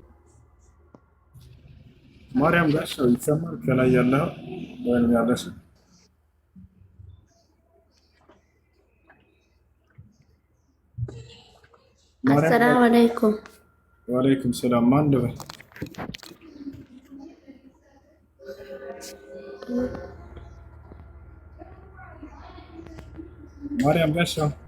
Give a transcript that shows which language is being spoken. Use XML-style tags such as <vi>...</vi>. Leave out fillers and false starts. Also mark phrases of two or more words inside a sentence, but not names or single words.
<am>ማርያም ጋር ሰው ይሰማል? ከላይ ያለው ወይም ያለሽ?</am> <ar>السلام عليكم. وعليكم السلام.</ar> <am>ማን ልበል? ማርያም ጋር ሰው</am>